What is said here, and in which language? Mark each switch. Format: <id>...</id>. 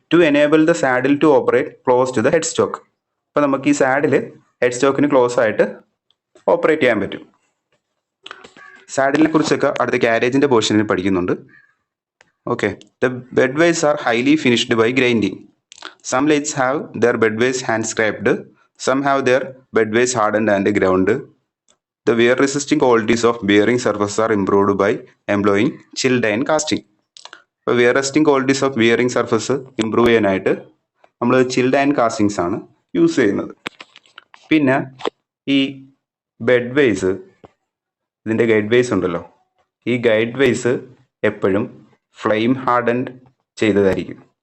<en>To enable the saddle to operate close to the head stock.</en> <ml>അപ്പോൾ നമുക്ക് ഈ saddle head സ്റ്റോക്കിന് close ആയിട്ട് operate ചെയ്യാൻ പറ്റും. സാഡിലിനെ കുറിച്ചൊക്കെ അടുത്ത കാരേജിൻ്റെ പോർഷനിൽ പഠിക്കുന്നുണ്ട്. Okay,</ml> <en>The bed ways are highly finished by grinding. Some lathes have their bed ways hand scraped. Some have their bed base hardened and ground. The wear resisting qualities of bearing surfaces are improved by employing chilled iron casting.</en> <ml>അപ്പോൾ</ml> <en>wear resisting qualities of bearing surface</en> <ml>improve ചെയ്യാനായിട്ട് നമ്മൾ chilled iron castings ആണ് use ചെയ്യുന്നത്. പിന്നെ ഈ bed vase, ഇതിൻ്റെ guide vase ഉണ്ടല്ലോ, ഈ ഗൈഡ് വേസ് എപ്പോഴും ഫ്ലെയിം ഹാർഡൻഡ് ചെയ്തതായിരിക്കും.</ml>